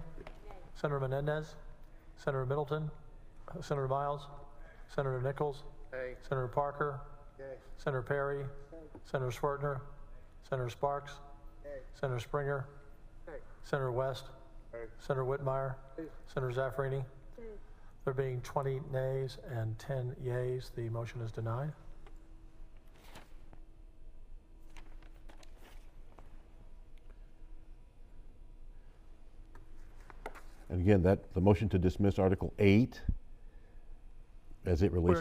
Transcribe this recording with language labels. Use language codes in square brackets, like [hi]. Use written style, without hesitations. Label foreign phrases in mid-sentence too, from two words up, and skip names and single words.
[en] Senator Menendez? Senator Middleton? Senator Miles? Senator Nichols? Yay. Senator Parker? Yay. Senator Perry? Senator Schwartner? Senator Sparks? Yay. Senator Springer? Yay. Senator West? Yay. Senator Whitmire? Yay. Senator Zaffarini? There being 20 nays and 10 yeas, the motion is denied. And again, the motion to dismiss Article 8, as it relates